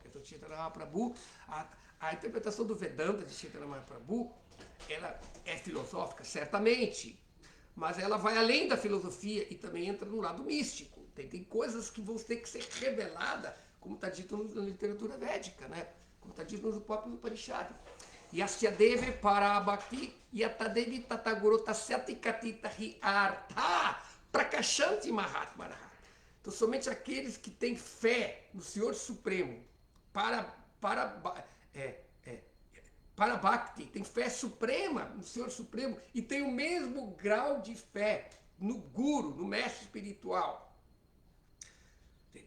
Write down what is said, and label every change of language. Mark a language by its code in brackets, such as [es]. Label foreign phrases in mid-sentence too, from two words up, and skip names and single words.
[pt] Então, Chaitanya Mahaprabhu, a interpretação do Vedanta de Chaitanya Mahaprabhu, ela é filosófica, certamente, mas ela vai além da filosofia e também entra no lado místico. Tem coisas que vão ter que ser reveladas, como está dito na literatura védica, né? Como está dito no próprio Upanishad. [sa] यस्य देवे परा भक्तिर् यथा देवे तथा गुरौ तस्यैते कथिता हि अर्थाः प्रकाशन्ते महात्मनः. [pt] Então, somente aqueles que têm fé no Senhor Supremo, para Bhakti, tem fé suprema no Senhor Supremo e tem o mesmo grau de fé no Guru, no mestre espiritual. Entendeu?